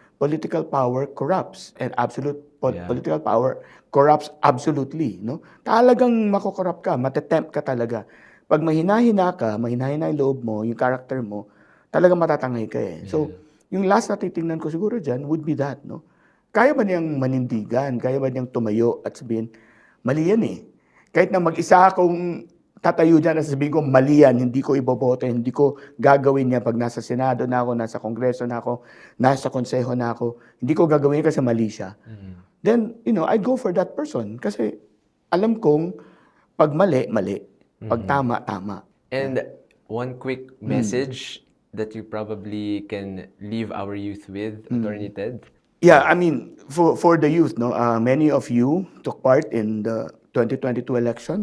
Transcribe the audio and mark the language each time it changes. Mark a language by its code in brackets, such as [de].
[en] Political power corrupts and political power corrupts absolutely, no? [tl] Talagang makokorrupt ka, matetempt ka talaga. Pag mahina-hina yung loob mo, yung character mo, talagang matatangay ka eh. So, yung last na titingnan ko siguro dyan [en] would be that, [tl] no? Kaya ba niyang manindigan? Kaya ba niyang tumayo at sabihin, mali yan eh. Kahit na mag-isa akong tatayo dyan at sabihin ko, mali yan, hindi ko iboboto, hindi ko gagawin niya pag nasa Senado na ako, nasa Kongreso na ako, nasa Konseho na ako, hindi ko gagawin kasi mali siya. [en] Then, I'd go for that person. [tl] Kasi alam kong pag mali, pag tama, tama. [en] And one quick message that you probably can leave our youth with, Attorney Ted? Yeah, I mean, for the youth, no, many of you took part in the 2022 election.